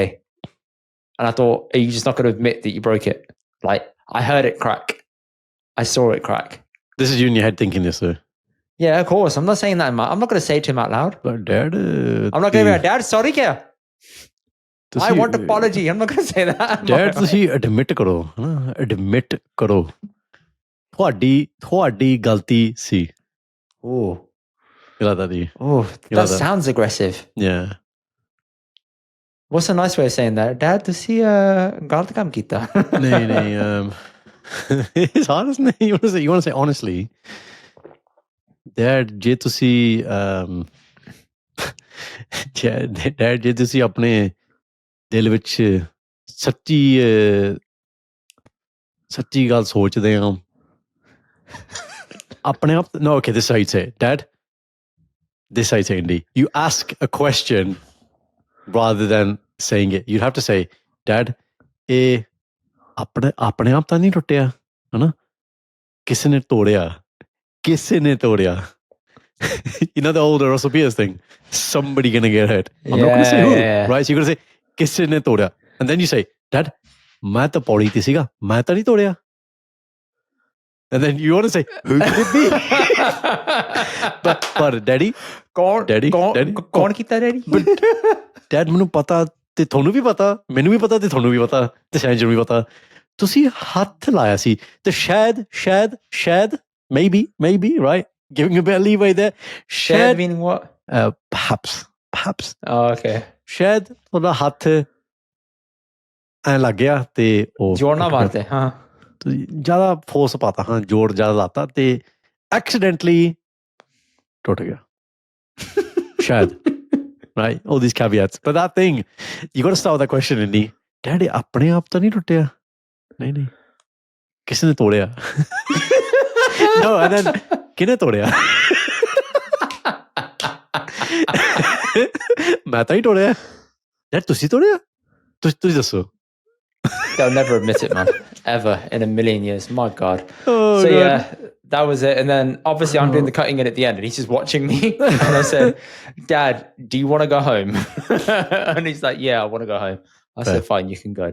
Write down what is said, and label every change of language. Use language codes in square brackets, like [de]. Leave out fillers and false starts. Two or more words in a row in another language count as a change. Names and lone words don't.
[en] And I thought, are you just not going to admit that you broke it? Like, I heard it crack. I saw it crack. This is you in your head thinking this, though. Yeah, of course. I'm not saying that. I'm not going to say it to him out loud. But Dad... I'm not going to be like, Dad, sorry, kya? I want apology. I'm not going to say that. Dad, [pa] ਤੁਸੀਂ admit ਕਰੋ. Admit ਕਰੋ. ਤੁਹਾਡੀ ਗਲਤੀ ਸੀ. [en] Oh. You like that, do you? Oh, that sounds aggressive. Yeah. What's a nice way of saying that? Dad, [pa] ਤੁਸੀਂ ਗਲਤ ਕੰਮ ਕੀਤਾ? [en] नहीं, it's hard, isn't it? You want to say honestly. Dad, [pa] ਜੇ ਤੁਸੀਂ Dad, ਜੇ ਤੁਸੀਂ ਆਪਣੇ ਦਿਲ ਵਿੱਚ ਸੱਚੀ ਗੱਲ ਸੋਚਦੇ ਹੋ ਆਪਣੇ ਆਪ [en] no, okay, this is how you say it. Dad, this is how you say it, Indy. You ask a question rather than saying it. You'd have to say, Dad, [pa] ਇਹ ਆਪਣੇ ਆਪ ਤਾਂ ਨਹੀਂ ਟੁੱਟਿਆ ਹਨਾ ਕਿਸੇ ਨੇ ਤੋੜਿਆ [en] you know the old Russell Peters thing, somebody gonna get hurt. I'm not gonna say who, right? So you're gonna say [pa] ਕਿਸੇ ਨੇ ਤੋੜਿਆ [en] and then you say, Dad, [pa] ਮੈਂ ਤਾਂ ਪੌੜੀ ਤੇ ਸੀਗਾ ਮੈਂ ਤਾਂ ਨਹੀਂ ਤੋੜਿਆ. [en] And then you want to say, who could it be? but Daddy, [pa] ਕੌਣ ਕੀਤਾ Daddy? [en] But Dad, [pa] ਮੈਨੂੰ ਪਤਾ ਤੇ ਤੁਹਾਨੂੰ ਵੀ ਪਤਾ ਮੈਨੂੰ ਵੀ ਪਤਾ ਤੇ ਤੁਹਾਨੂੰ ਵੀ ਪਤਾ ਤੇ ਸ਼ਾਇਦ ਨੂੰ ਵੀ ਪਤਾ ਤੁਸੀਂ ਹੱਥ ਲਾਇਆ ਸੀ ਤੇ ਸ਼ਾਇਦ [en] maybe, right? Giving a bit of leeway there. Shared meaning what? Perhaps. Oh, okay. [pa] ਸ਼ਾਇਦ ਤੁਹਾਡਾ ਹੱਥ ਐ ਲੱਗ ਗਿਆ ਤੇ ਉਹ ਜੋੜ ਨਾ ਮਾਰਦੇ ਹਾਂ ਜ਼ਿਆਦਾ ਫੋਰਸ ਪਾਤਾ ਹਾਂ ਜੋੜ ਜ਼ਿਆਦਾ ਲਾਤਾ ਤੇ accidentally ਟੁੱਟ ਗਿਆ ਸ਼ਾਇਦ [en] right? All these caveats. But that thing, you got to start with that question, Indy. Daddy, [pa] ਆਪਣੇ ਆਪ ਤਾਂ ਨਹੀਂ ਟੁੱਟਿਆ ਨਹੀਂ ਕਿਸੇ ਨੇ ਤੋੜਿਆ [en] no, and then [pa] ਕਿਹਨੇ ਤੋੜਿਆ ਮੈਂ ਤਾਂ ਹੀ ਤੋੜਿਆ ਯਾਰ ਤੁਸੀਂ ਤੋੜਿਆ ਤੁਸੀਂ ਦੱਸੋ. [en] They'll never admit it, man. Ever in a million years. My God. Oh, so God. yeah, that was it. And then obviously I'm doing the cutting in at the end and he's just watching me. And I said, Dad, do you want to go home? And he's like, yeah, I want to go home. I said, fine, you can go.